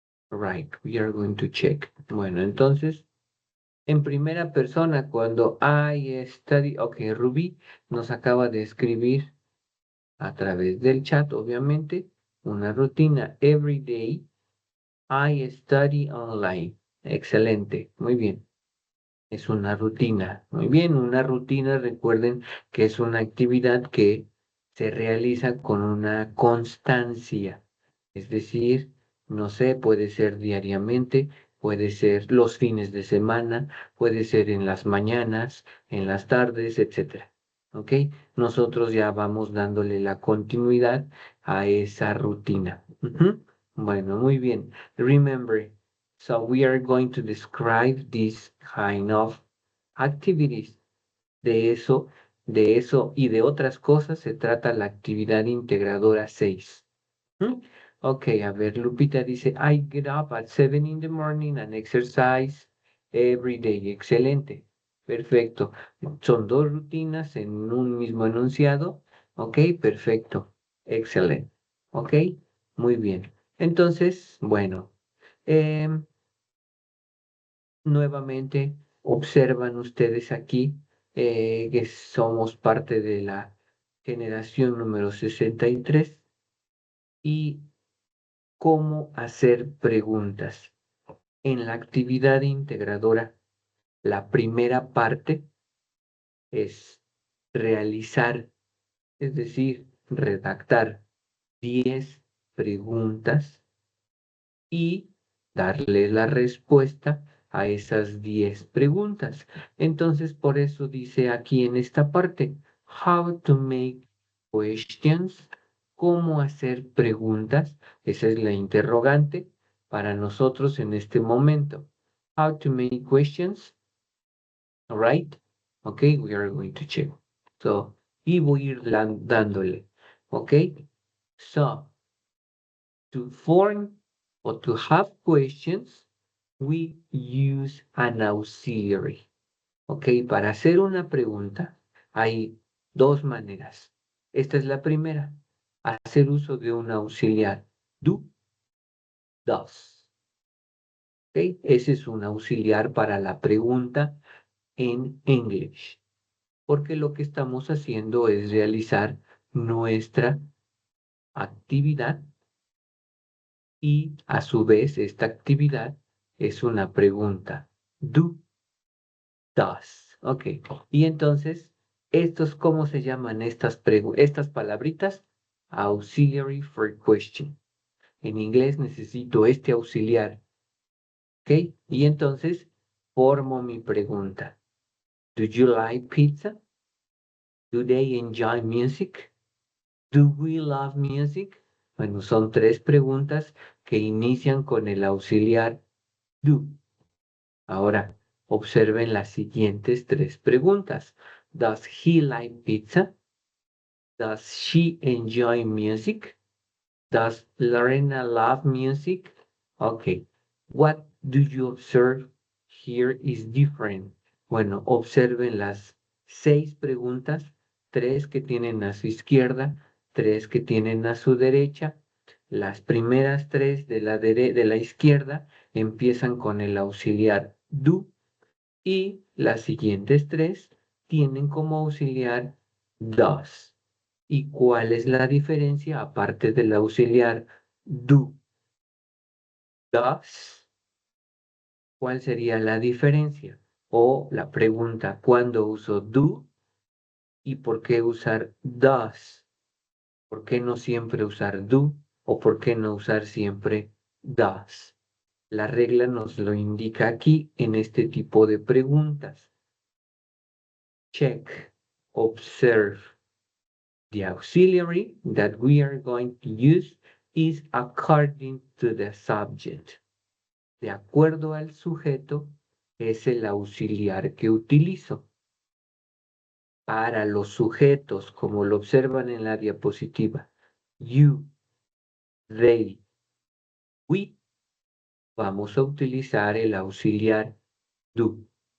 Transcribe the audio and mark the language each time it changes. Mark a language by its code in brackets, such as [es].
[en] Right, we are going to check. [es] Bueno, entonces, en primera persona, cuando [en] I study, [es] ok, Ruby nos acaba de escribir a través del chat, obviamente, una rutina. [en] Every day I study online. [es] Excelente, muy bien. Es una rutina. Muy bien, una rutina, recuerden que es una actividad que se realiza con una constancia. Es decir, no sé, puede ser diariamente, puede ser los fines de semana, puede ser en las mañanas, en las tardes, etcétera. ¿Ok? Nosotros ya vamos dándole la continuidad a esa rutina. Ujú. Bueno, muy bien. [en] Remember, so we are going to describe this kind of activities. [es] De eso y de otras cosas se trata la actividad integradora 6. ¿Mm? [en] Ok, [es] a ver, Lupita dice, [en] I get up at 7 in the morning and exercise every day. [es] Excelente, perfecto. Son dos rutinas en un mismo enunciado. Ok, perfecto, excelente. Ok, muy bien. Entonces, bueno. em, Nuevamente observan ustedes aquí que somos parte de la generación número 63 y cómo hacer preguntas. En la actividad integradora, la primera parte es realizar, es decir, redactar 10 preguntas y darle la respuesta a esas 10 preguntas. Entonces, por eso dice aquí en esta parte, [en] how to make questions, [es] cómo hacer preguntas. Esa es la interrogante para nosotros en este momento. [en] How to make questions, all right? Okay, we are going to check. [es] So, y voy a ir dándole, okay? [en] So, to form or to have questions, we use an auxiliary. [es] Ok, para hacer una pregunta hay dos maneras. Esta es la primera, hacer uso de un auxiliar. Do, does. Ok, ese es un auxiliar para la pregunta en English, porque lo que estamos haciendo es realizar nuestra actividad y a su vez esta actividad es una pregunta. Do, does. Ok. Y entonces, ¿cómo se llaman estas palabritas? [en] Auxiliary for question. [es] En inglés necesito este auxiliar. Ok. Y entonces, formo mi pregunta. [en] Do you like pizza? Do they enjoy music? Do we love music? [es] Bueno, son tres preguntas que inician con el auxiliar do. Ahora, observen las siguientes tres preguntas. [en] Does he like pizza? Does she enjoy music? Does Lorena love music? Okay. What do you observe here is different? [es] Bueno, observen las 6 preguntas, 3 que tienen a su izquierda, 3 que tienen a su derecha. Las primeras 3 de la izquierda empiezan con el auxiliar do y las siguientes 3 tienen como auxiliar does. ¿Y cuál es la diferencia aparte del auxiliar do, does? ¿Cuál sería la diferencia? O la pregunta, ¿cuándo uso do y por qué usar does? ¿Por qué no siempre usar do o por qué no usar siempre does? La regla nos lo indica aquí en este tipo de preguntas. [en] Check, observe. The auxiliary that we are going to use is according to the subject. [es] De acuerdo al sujeto, es el auxiliar que utilizo. Para los sujetos, como lo observan en la diapositiva, you, they, we, vamos a utilizar el auxiliar do.